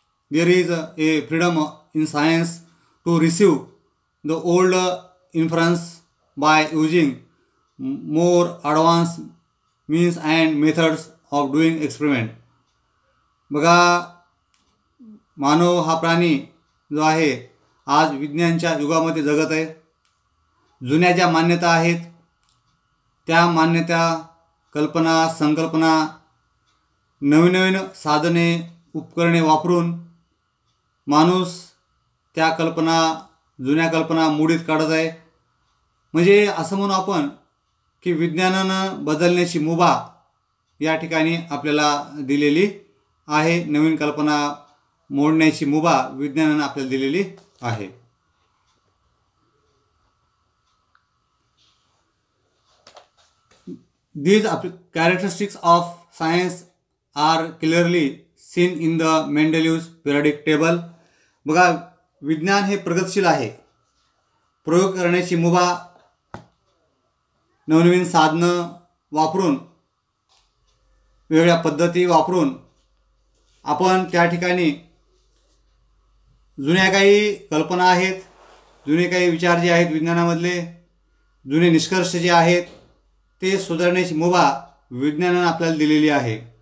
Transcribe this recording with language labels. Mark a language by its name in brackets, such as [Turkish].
[English] there is a freedom in science to receive the old inference by using more advanced means and methods of doing experiment. [Marathi] बघा, मानव हा प्राणी जो आहे आज विज्ञानाच्या युगामध्ये जगत आहे. जुन्या ज्या मान्यता आहेत त्या मान्यता, कल्पना, संकल्पना, नवीन साधने, उपकरणे वापरून माणूस त्या कल्पना, जुन्या कल्पना मोडीत काढत आहे. म्हणजे असं म्हणू आपण की विज्ञानानं बदलण्याची मुभा या ठिकाणी आपल्याला दिलेली आहे. नवीन कल्पना मोडण्याची मुभा विज्ञानानं आपल्याला दिलेली आहे. [English] These characteristics of science are clearly seen in the Mendeleev's periodic table. [Marathi] बघा, विज्ञान हे प्रगतशील आहे. प्रयोग करण्याची मुभा, नवनवीन साधनं वापरून, वेगळ्या पद्धती वापरून आपण त्या ठिकाणी जुन्या काही कल्पना आहेत, जुने काही विचार जे आहेत विज्ञानामधले, जुने निष्कर्ष जे आहेत ते सुधारण्याची मुभा विज्ञानानं आपल्याला दिलेली आहे.